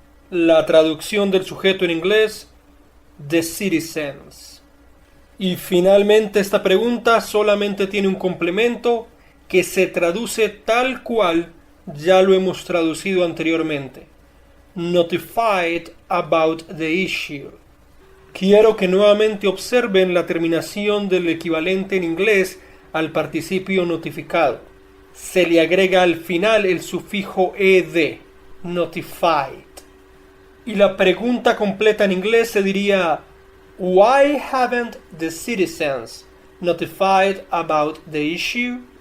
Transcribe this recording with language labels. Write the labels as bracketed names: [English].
[Spanish] La traducción del sujeto en inglés, [English] the citizens. [Spanish] Y finalmente esta pregunta solamente tiene un complemento que se traduce tal cual ya lo hemos traducido anteriormente. [English] Notified about the issue. [Spanish] Quiero que nuevamente observen la terminación del equivalente en inglés al participio notificado. Se le agrega al final el sufijo ed, notified. Y la pregunta completa en inglés se diría [English] why haven't the citizens notified about the issue?